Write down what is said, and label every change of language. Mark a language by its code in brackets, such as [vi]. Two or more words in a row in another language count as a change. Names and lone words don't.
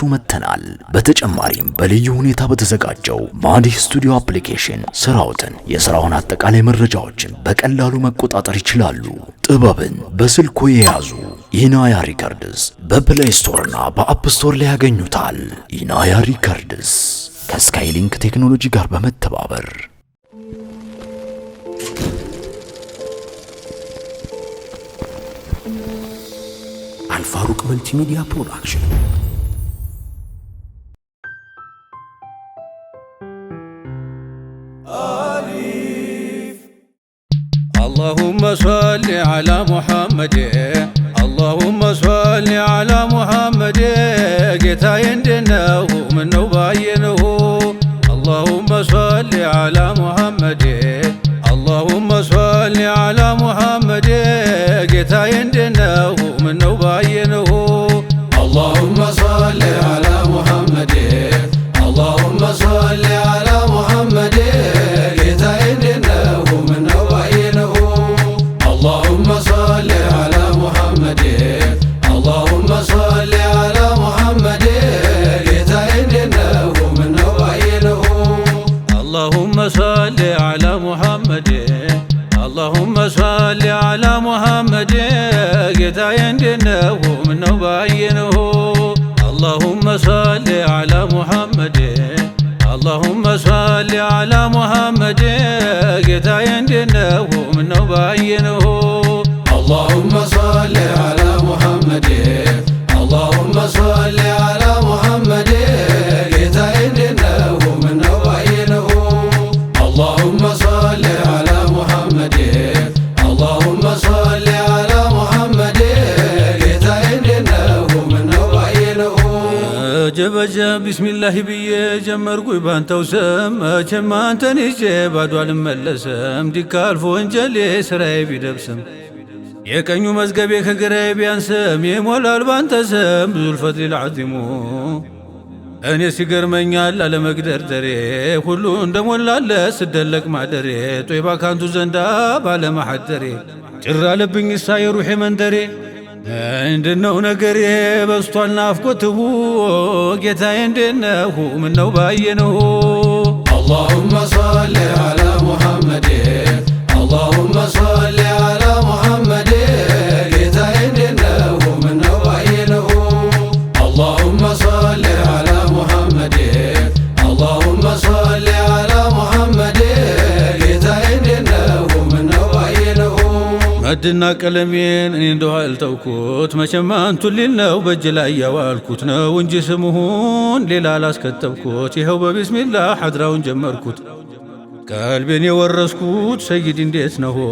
[am] መጥተናል። በተጨማሪም በልዩ ሁኔታ በተዘጋጀው ማዲህ ስቱዲዮ አፕሊኬሽን ስራዎትን፣ የስራውን አጠቃላይ መረጃዎችን በቀላሉ መቆጣጠር ይችላሉ። ጥበብን በስልኮ የያዙ ኢናያ ሪከርድስ በፕሌይ ስቶርና በአፕ ስቶር ላይ ያገኙታል። ኢናያ ሪከርድስ ከስካይሊንክ ቴክኖሎጂ ጋር በመተባበር አልፋሩቅ መልቲሚዲያ ፕሮዳክሽን። [ar] اللهم صل على محمد اللهم صل على محمد [am] ጌታዬ እንደነው ምነው ባየነው [ar] اللهم صل على محمد اللهم صل على محمد [am] ጌታዬ እንደነው ምነው ባየነው [ar] اللهم صل على محمد اللهم صل على محمد [am] ጌታዬ እንደነው ምነው ባየነው [ar] اللهم صل على محمد اللهم صل على محمد [am] ጌታዬ እንደነው ምነው ባየነው [ar] اللهم صل على محمد اللهم صل على محمد [am] ጌታዬ እንደነው ምነው ባየነው [ar] اللهم صل على محمد اللهم صل على محمد [am] ጌታዬ እንደነው ምነው ባየነው [ar] اللهم صل على محمد اللهم صل على محمد [am] ጌታዬ እንደነው ምነው ባየነው [ar] اللهم صل على محمد اللهم صل على محمد [am] ጌታዬ እንደነው ምነው ባየነው ጀበጀብ ቢስሚላህ ብዬ ጀመርኩኝ ባንተው ስም መቼም አንተን ይዤ ባዶ አልመለስም። ዲካልፎ ወንጀሌ ስራዬ ቢደብስም የቀኙ መዝገቤ ከግራዬ ቢያንስም ይሞላል ባንተ ስም [ar] ذو الفضل العظيم። [am] እኔ ሲገርመኛል አለመግደርደሬ ሁሉ እንደሞላለ ስደለቅ ማደሬ ጦይባ ካንቱ ዘንዳ ባለማሐደሬ ጭራ አለብኝ እሳ የሩሄ መንደሬ እንደነው ነገሬ በስቷል ናፍቆትሁ ጌታዬ እንደነው ምነው [ar] ባየነው اللهم صل على محمد اللهم صل على محمد [am] ጌታዬ እንደነው ምነው ባየነው [ar] اللهم صل على محمد اللهم صل على محمد [am] ጌታዬ እንደነው ምነው ባየነው እርድና ቀለሜን እኔ እንደው አልተውኩት መቼም አንቱን ሊል ነው በእጅ ላይ ያዋልኩት ነው እንጂ ስሙን ሌላ አላስከተብኩት። ይኸው በቢስሚላህ ሐድራውን ጀመርኩት። ቀልቤን የወረስኩት ሰይድ እንዴት ነው